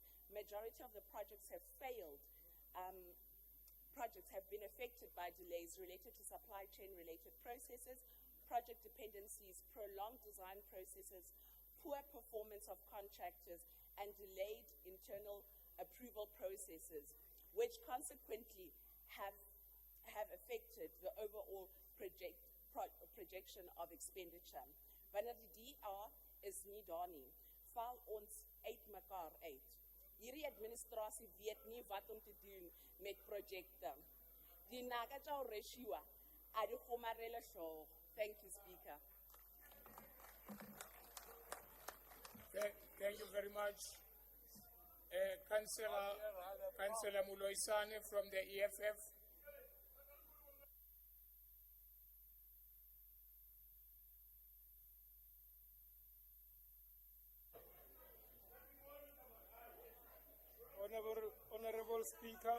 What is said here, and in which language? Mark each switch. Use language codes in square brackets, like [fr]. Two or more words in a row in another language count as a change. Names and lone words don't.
[en] Majority of the projects have failed. Projects have been affected by delays related to supply chain related processes, project dependencies, prolonged design processes, poor performance of contractors, and delayed internal approval processes, which consequently have affected the overall projection of expenditure. [af] Vanadi DR is nie daar nie, val ons uitmekaar uit. Hierdie administrasie weet nie wat om te doen met projekte. [nso] Die naga tsa ratio a di gomarele hlooho. [en] Thank you, Speaker. Thank you very much. Councillor Muloisane from the EFF. Honorable Speaker.